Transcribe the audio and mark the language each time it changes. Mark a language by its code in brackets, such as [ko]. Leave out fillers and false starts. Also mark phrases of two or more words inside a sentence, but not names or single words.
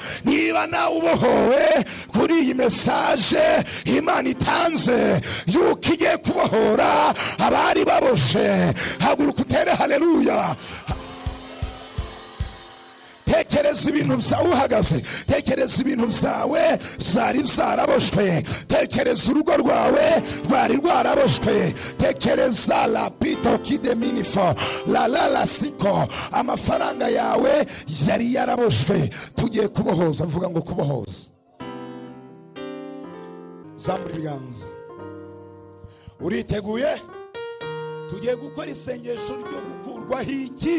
[rw] Niba nawe ubohowe kuri iyi mesaje Imana itanze yuko igiye kubohora abari baboshe, haguruka utere haleluya. Tekereza ibintu byawe uhagaze, tekereza ibintu byawe zari zaraboshwe, tekereza urugo rwawe rwari rwaraboshwe, tekereza la pito kide minifo la siko, amafaranga yawe yari yaraboshwe. Tugiye kubohoza, mvuga ngo kubohoza. Zamura ibiganza. Uriteguye? Tugiye gukora isengesho ryo gukurwaho iki?